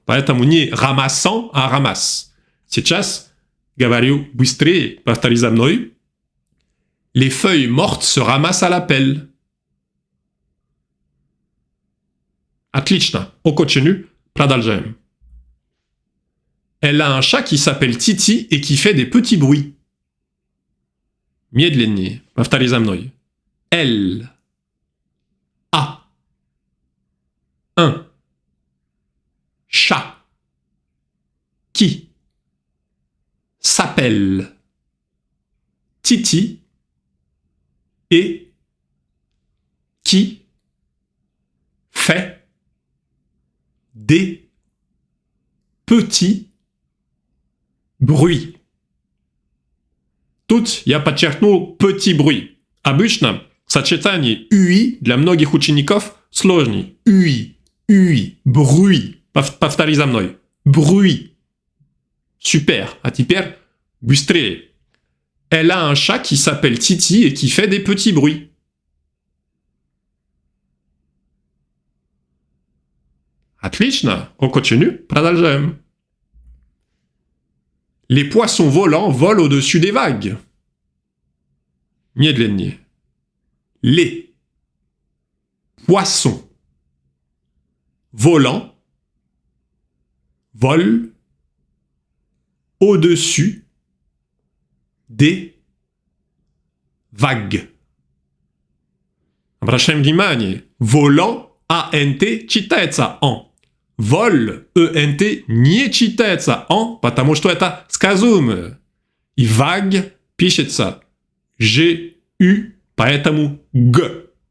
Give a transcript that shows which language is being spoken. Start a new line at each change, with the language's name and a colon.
Russian: Поэтому не «ramassant», а «ramasse». Сейчас говорю быстрее, повтори за мной.
French: Les feuilles mortes se ramassent à la pelle.
Russian: Отлично.
French: On continue.
Russian: Продолжаем.
French: Elle a un chat qui s'appelle Titi et qui fait des petits bruits.
Russian: Медленнее. Повтори за мной.
French: Elle a un chat qui s'appelle Titi et qui fait des petits bruits.
Russian: Тут я подчеркнул «petit bruit». Обычно сочетание «ui» для многих учеников сложнее.
French: «Ui», «ui», «bruit».
Russian: Повтори за мной.
French: «Bruit». Super.
Russian: А теперь быстрее.
French: Elle a un chat qui s'appelle Titi et qui fait des petits bruits.
Russian: Отлично.
French: On continue.
Russian: Продолжаем.
French: Les poissons volants volent au-dessus des vagues.
Russian: Медленнее.
French: Les poissons volants volent au-dessus des vagues.
Russian: Обращаем внимание. Volant, АНТ, читается «en». Vol, ЭНТ, не читается «en», потому что это сказуемое. И vague пишется G-U, поэтому Г.